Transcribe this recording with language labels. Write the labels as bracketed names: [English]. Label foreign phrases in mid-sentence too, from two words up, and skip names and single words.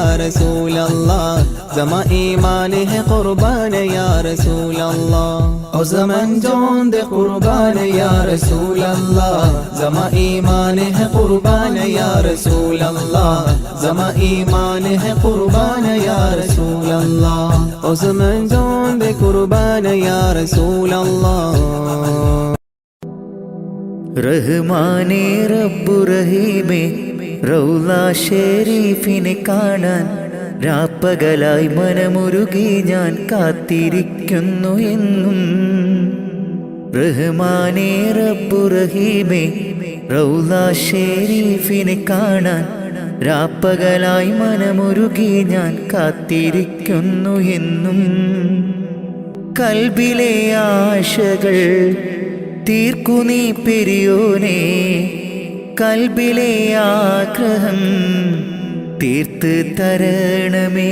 [Pashto] رسول اللہ زما ایمان ہے قربان یا رسول اللہ او زمان جان دے قربان یا رسول اللہ زما ایمان ہے قربان یا رسول اللہ زما ایمان ہے قربان یا رسول اللہ او زمان جان دے قربان یا رسول اللہ [Malayalam] റഹ്മാനേ റബ്ബു റഹീമേ റൗള ഷരീഫിനെ കാണാൻ രാപ്പകലായി മനമുരുകി ഞാൻ കാത്തിരിക്കുന്നു എന്നും റഹ്മാനേ റബ്ബു റഹീമേ റൗള ഷരീഫിനെ കാണാൻ രാപ്പകലായി മനമുരുകി ഞാൻ കാത്തിരിക്കുന്നു എന്നും കൽബിലെ ആശകൾ തീർക്കു നീ പെരിയോനെ കൽബിലെ ആഗ്രഹം തീർത്ത് തരണമേ.